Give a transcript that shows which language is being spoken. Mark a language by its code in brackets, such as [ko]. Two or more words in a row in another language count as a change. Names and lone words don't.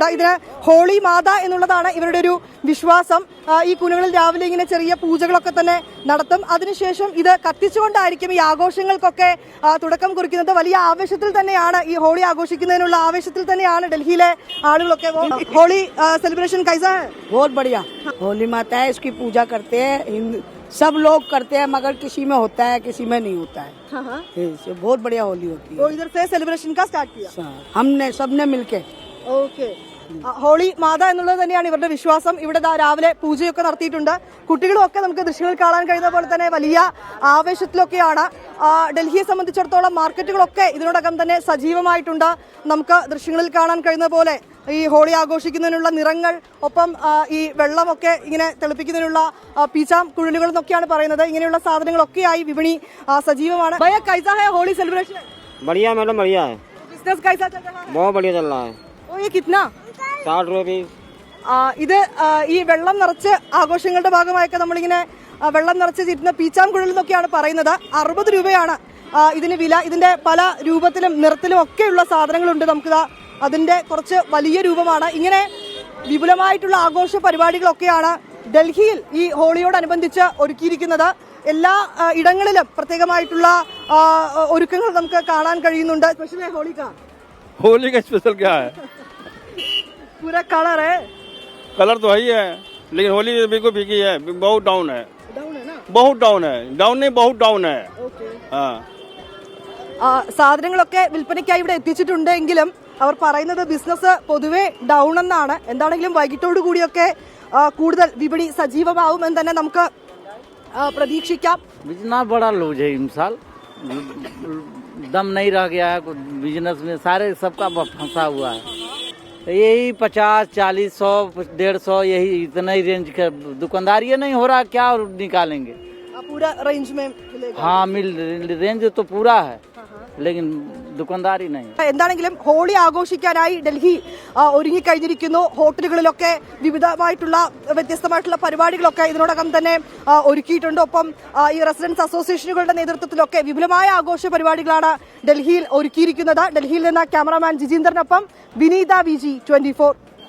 [ml] ഇതിന് ഹോളി മാത എന്നുള്ളതാണ് ഇവരുടെ ഒരു വിശ്വാസം. ഈ കൂനകളിൽ രാവിലെ ഇങ്ങനെ ചെറിയ പൂജകളൊക്കെ തന്നെ നടത്തും. അതിനുശേഷം ഇത് കത്തിച്ചുകൊണ്ടായിരിക്കും ഈ ആഘോഷങ്ങൾക്കൊക്കെ തുടക്കം കുറിക്കുന്നത്. വലിയ ആവേശത്തിൽ തന്നെയാണ് ഈ ഹോളി ആഘോഷിക്കുന്നതിനുള്ള ആവേശത്തിൽ തന്നെയാണ് ഡൽഹിയിലെ ആളുകളൊക്കെ. [hi] होली सेलिब्रेशन कैसा है? बहुत बढ़िया होली माता है, इसकी पूजा करते हैं, सब लोग करते हैं, मगर किसी में होता है किसी में नहीं होता है। बहुत बढ़िया होली होती है। तो इधर से सेलिब्रेशन का स्टार्ट किया हमने सबने मिलके। [ml] ഓക്കെ, ഹോളി മാത എന്നുള്ളത് തന്നെയാണ് ഇവരുടെ വിശ്വാസം. ഇവിടെ രാവിലെ പൂജയൊക്കെ നടത്തിയിട്ടുണ്ട്. കുട്ടികളും ഒക്കെ നമുക്ക് ദൃശ്യങ്ങളിൽ കാണാൻ കഴിയുന്ന പോലെ തന്നെ വലിയ ആവേശത്തിലൊക്കെയാണ്. ഡൽഹിയെ സംബന്ധിച്ചിടത്തോളം മാർക്കറ്റുകളൊക്കെ ഇതിനോടകം തന്നെ സജീവമായിട്ടുണ്ട്. നമുക്ക് ദൃശ്യങ്ങളിൽ കാണാൻ കഴിയുന്ന പോലെ ഈ ഹോളി ആഘോഷിക്കുന്നതിനുള്ള നിറങ്ങൾ, ഒപ്പം ഈ വെള്ളമൊക്കെ ഇങ്ങനെ തെളിപ്പിക്കുന്നതിനുള്ള പീച്ചാം കുഴലുകൾ എന്നൊക്കെയാണ് പറയുന്നത്. ഇങ്ങനെയുള്ള സാധനങ്ങളൊക്കെയായി വിപണി സജീവമാണ്. [hi] भैया कैसा है होली सेलिब्रेशन? बढ़िया मैडम, बढ़िया है। बिजनेस कैसा चल रहा है? बहुत बढ़िया चल रहा है। ओ ये कितना? 60 रुपये। [ml] ഇത് ഈ വെള്ളം നിറച്ച് ആഘോഷങ്ങളുടെ ഭാഗമായൊക്കെ നമ്മളിങ്ങനെ വെള്ളം നിറച്ച് ചിരുന്ന പീച്ചാം കുഴൽ എന്നൊക്കെയാണ് പറയുന്നത്. 60 രൂപയാണ് ഇതിന് വില. ഇതിന്റെ പല രൂപത്തിലും നിറത്തിലും ഒക്കെയുള്ള സാധനങ്ങളുണ്ട്. നമുക്കിതാ അതിന്റെ കുറച്ച് വലിയ രൂപമാണ്. ഇങ്ങനെ വിപുലമായിട്ടുള്ള ആഘോഷ പരിപാടികളൊക്കെയാണ് ഡൽഹിയിൽ ഈ ഹോളിയോടനുബന്ധിച്ച് ഒരുക്കിയിരിക്കുന്നത്. എല്ലാ ഇടങ്ങളിലും പ്രത്യേകമായിട്ടുള്ള ഒരുക്കങ്ങൾ നമുക്ക് കാണാൻ കഴിയുന്നുണ്ട്. [hi] स्पेशल होली का होली का स्पेशल क्या है? पूरा कलर है। कलर तो है ही है, लेकिन होली बिल्कुल फीकी है, बहुत डाउन है। डाउन है ना? बहुत डाउन है, डाउन नहीं बहुत डाउन है। ओके. हाँ, [ml] സാധനങ്ങളൊക്കെ വിൽപ്പനയ്ക്കായി ഇവിടെ എത്തിച്ചിട്ടുണ്ട്. എങ്കിലും അവർ പറയുന്നത് ബിസിനസ് പൊതുവെ ഡൗൺ എന്നാണ്. എന്താണെങ്കിലും വൈകിട്ടോടു കൂടിയൊക്കെ കൂടുതൽ വിപണി സജീവമാവുമെന്ന് തന്നെ നമുക്ക് പ്രതീക്ഷിക്കാം. [hi] इतना बड़ा लूज है इस साल, दम नहीं रह गया है बिजनेस में, सारे सबका फंसा हुआ है। यही 50, 40, 100, 150 यही इतना ही रेंज का दुकानदार ये नहीं हो रहा, क्या निकालेंगे? पूरा रेंज में मिलेगा? हाँ रेंज तो पूरा है, लेकिन दुकानदार ही नहीं। [ml] എന്താണെങ്കിലും ഹോളി ആഘോഷിക്കാനായി ഡൽഹി ഒരുങ്ങിക്കഴിഞ്ഞിരിക്കുന്നു. ഹോട്ടലുകളിലൊക്കെ വിവിധമായിട്ടുള്ള വ്യത്യസ്തമായിട്ടുള്ള പരിപാടികളൊക്കെ ഇതിനോടകം തന്നെ ഒരുക്കിയിട്ടുണ്ട്. ഒപ്പം ഈ റെസിഡൻസ് അസോസിയേഷനുകളുടെ നേതൃത്വത്തിലൊക്കെ വിപുലമായ ആഘോഷ പരിപാടികളാണ് ഡൽഹിയിൽ ഒരുക്കിയിരിക്കുന്നത്. ഡൽഹിയിൽ നിന്ന് ക്യാമറാമാൻ ജിജീന്ദറിനൊപ്പം വിനീത VG 24.